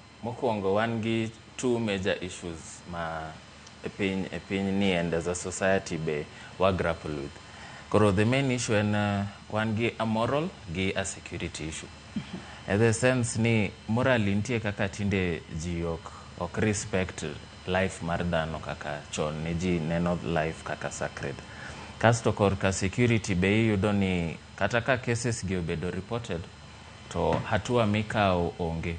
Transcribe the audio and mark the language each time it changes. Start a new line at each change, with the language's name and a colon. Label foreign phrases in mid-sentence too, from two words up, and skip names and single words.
Luo (Kenya and Tanzania): mokwongo wan gi
English: two major issues
Luo (Kenya and Tanzania): ma e piny ni
English: and as a society
Luo (Kenya and Tanzania): be wa
English: grapple with. Koro the main issue
Luo (Kenya and Tanzania): en wan gi
English: a moral gi a security issue. In the sense
Luo (Kenya and Tanzania): ni morally nitie kaka tinde ji ok respect life mar dhano kaka chon ni ji neno life kaka sacred. Kasto korka security be iyudo ni kata ka cases gi obedo reported to hatua mikawo onge.